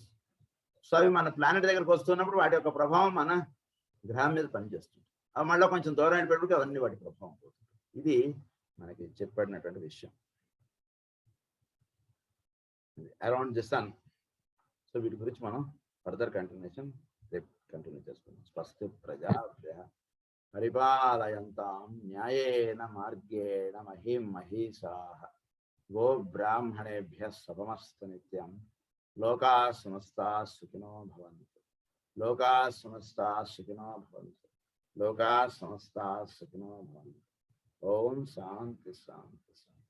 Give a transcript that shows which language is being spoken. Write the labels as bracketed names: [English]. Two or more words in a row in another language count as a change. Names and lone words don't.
[Telugu] సో అవి మన ప్లానెట్ దగ్గరకు వస్తున్నప్పుడు వాటి యొక్క ప్రభావం మన గ్రహం మీద పనిచేస్తుంది. అవి మళ్ళీ కొంచెం దూరం అయినప్పటికీ అవన్నీ వాటి ప్రభావం పోతుంది. ఇది మనకి చెప్పబడినటువంటి విషయం [English] around the sun. [Telugu] సో వీటి గురించి మనం [English] further continuation [Telugu] రేపు కంటిన్యూ చేసుకుందాం. [Sanskrit] స్పష్ట ప్రజాభ్య పరిపాలయంతాం న్యాయేన మార్గేణ మహిం మహిషాః. गो ब्राह्मणेभ्यः सपमस्तु नित्यं लोकाः समस्ताः सुखिनो भवन्तु लोकाः समस्ताः सुखिनो भवन्तु लोकाः समस्ताः सुखिनो भवन्तु ओम शांति शांति।